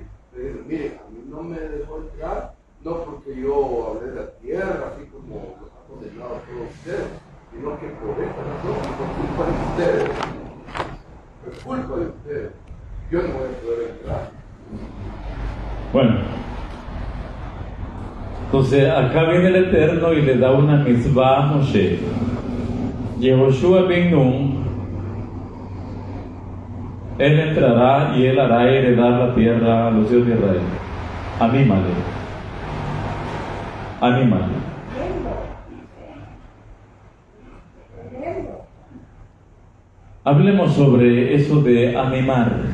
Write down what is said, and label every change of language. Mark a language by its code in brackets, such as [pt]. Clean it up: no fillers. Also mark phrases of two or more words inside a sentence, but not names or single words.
[es] Le dice: mire, a mí no me dejó entrar, no porque yo hablé de la tierra, así como los ha condenado a todos ustedes, sino que por esta razón, y por culpa de ustedes, por culpa de ustedes, yo no voy a poder entrar. Bueno, entonces acá viene el Eterno y le da una mitzvah a Moshe. Yehoshua ben Nun, él entrará y él hará heredar la tierra a los hijos de Israel. Anímale. Hablemos sobre eso de animar.